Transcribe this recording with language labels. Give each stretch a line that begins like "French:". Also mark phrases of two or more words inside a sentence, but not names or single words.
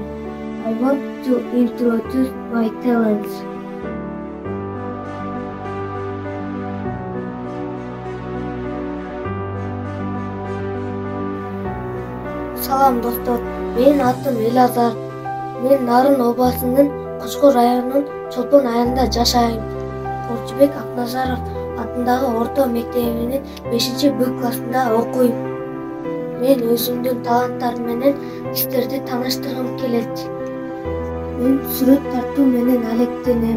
English: I want to introduce my talents.
Turkish: Salam dostlar, benim adım Elazar.
Kyrgyz: Men Nарын obасынын Кочкор районунун Чолпон айылында жашайм. Qorchubek Aknazarov атындагы орто мектебинин 5-Б классында окуйм. Мен өзүмдүн таланттарым менен сиздерди тааныштыргым келет. Мен сүрөт тартуу менен алектенем.